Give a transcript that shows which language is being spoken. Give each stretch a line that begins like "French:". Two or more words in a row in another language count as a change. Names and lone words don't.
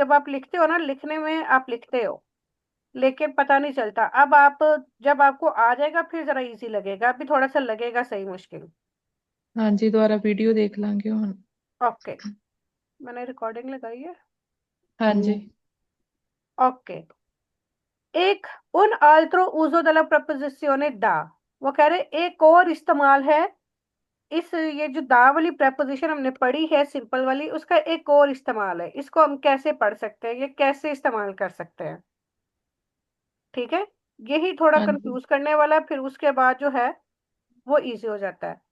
Hindi: जब आप लिखते हो ना, लिखने में आप लिखते हो लेकिन पता नहीं चलता। अब आप जब आपको आ जाएगा फिर जरा इजी लगेगा, अभी थोड़ा सा लगेगा सही मुश्किल। हाँ जी, दोबारा वीडियो देख लांगे हम। ओके। मैंने रिकॉर्डिंग लगाई है। हाँ जी। जी।
Italian: ओके। एक un altro uso della preposizione da,
Hindi: वो कह रहे एक और इस्तेमाल है इस, ये जो दा वाली preposition हमने पढ़ी है सिंपल वाली, उसका एक और इस्तेमाल है। इसको हम कैसे पढ़ सकते हैं, ये कैसे इस्तेमाल कर सकते हैं? ठीक है। यही थोड़ा हाँ जी। कंफ्यूज करने वाला है, फिर उसके बाद जो है वो इजी हो जाता है।